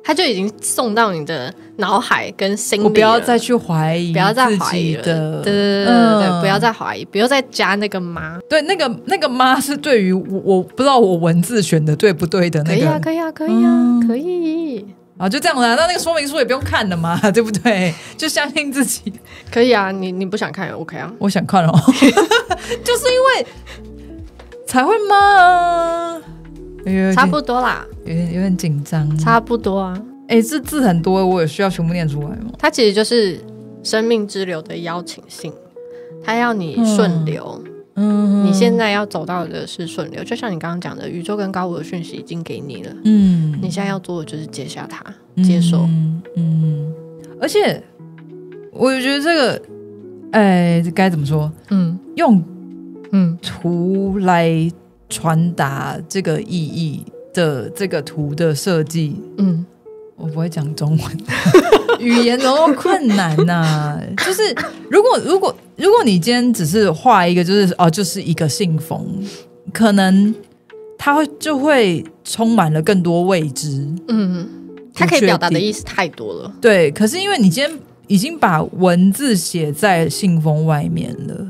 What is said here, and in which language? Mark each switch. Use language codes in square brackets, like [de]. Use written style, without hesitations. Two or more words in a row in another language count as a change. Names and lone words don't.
[zh] 他就已經送到你的腦海跟心裡了。我不要再去懷疑，不要再懷疑了。對，不要再懷疑，不要再加那個媽。對，那個媽是對於我不知道我文字選的對不對的那個。可以啊。就這樣啦，那個說明書也不用看了嘛，对不對？就相信自己。可以啊，你不想看也 OK 啊？我想看哦，就是因为才會嗎？差不多啦，有點緊張。差不多啊。這字很多，我也需要全部念出來嗎？它其實就是生命之流的邀請信，它要你順流。你現在要走到的是順流，就像你剛剛講的，宇宙跟高我的訊息已經給你了。你現在要做的就是接下它，接受。而且我覺得這個，該怎麼說？用圖來傳達這個意義的這個圖的設計，我不會講中文，語言那麼困難吶。就是如果你今天只是畫一個，就是一個信封，可能它就會充滿了更多未知。它可以表達的意思太多了。對，可是因為你今天已經把文字寫在信封外面了。